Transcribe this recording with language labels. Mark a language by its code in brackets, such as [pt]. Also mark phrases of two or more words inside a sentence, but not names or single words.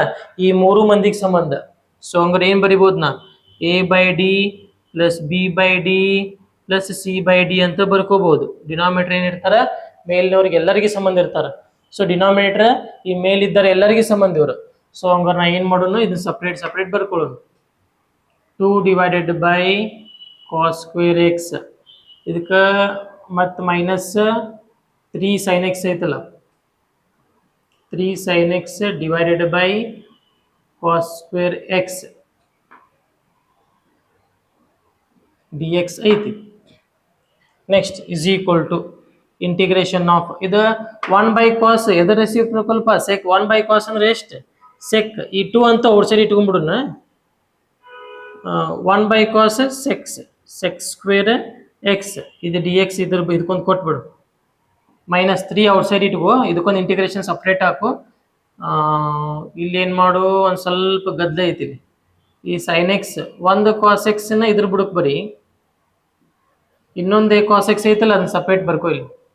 [kn] ಈ ಮೂರು ಮಂದಿಗೆ ಸಂಬಂಧ ಸೊ ಹಂಗಾರೆ ಏನು ಬರಿಬೋದು ನಾ [en] a by d plus b by d plus c by d [kn] ಅಂತ ಬರ್ಕೋಬಹುದು ಡಿನಾಮಿನೇಟರ್ ಏನಿರ್ತಾರ ಮೇಲಿನವ್ರಿಗೆ ಎಲ್ಲರಿಗೆ ಸಂಬಂಧ ಇರ್ತಾರ ಸೊ ಡಿನಾಮಿನೇಟರ್ ಈ ಮೇಲಿದ್ದಾರೆ ಎಲ್ಲರಿಗೆ ಸಂಬಂಧ ಇವರು ಸೊ ಹಂಗಾರೆ ನಾ ಏನು ಮಾಡೋಣ ಇದು [en] separate separate [kn] ಬರ್ಕೊಳ್ಳೋಣ [en] 2 divided by cos square x [kn] ಇದಕ್ಕೆ ಮತ್ತು [en] minus 3 sine x [kn] ಐತಲ್ಲ [en] 3 sin x divided by cos square x dx ಐತಿ ನೆಕ್ಸ್ಟ್ is equal to integration of ಇದು 1 by cos ಎದರ ರೆಸಿಪ್ರೋಕಲ್ ಪಾ sec 1 by cos [kn] ಅಂದ್ರೆ ಎಷ್ಟು [en] sec [kn] ಈ 2 ಅಂತ ಔಟ್ಸೈಡ್ ಇಟ್ಕೊಂಡ್ಬಿಡೋಣ [en] 1 by cos sec square x [kn] ಇದು dx ಇದ್ರ ಇದಕ್ಕೊಂದು ಕೊಟ್ಬಿಡು -3 ಔಟ್ಸೈಡ್ ಇಟ್ಕೋ ಇದಕ್ಕೊಂದು ಇಂಟಿಗ್ರೇಷನ್ ಸಪ್ರೇಟ್ ಹಾಕು ಇಲ್ಲಿ ಏನು ಮಾಡು ಒಂದು ಸ್ವಲ್ಪ ಗದ್ದಲ ಐತಿ ಈ [en] sine x [kn] ಒಂದು ಕಾಸ್ ಎಕ್ಸ್ನ ಇದ್ರ ಬಿಡಕ್ಕೆ ಬರೀ ಇನ್ನೊಂದು [en] cos x [kn] ಐತಲ್ಲ ಅದನ್ನ ಸಪ್ರೇಟ್ ಬರ್ಕೋ ಇಲ್ಲಿ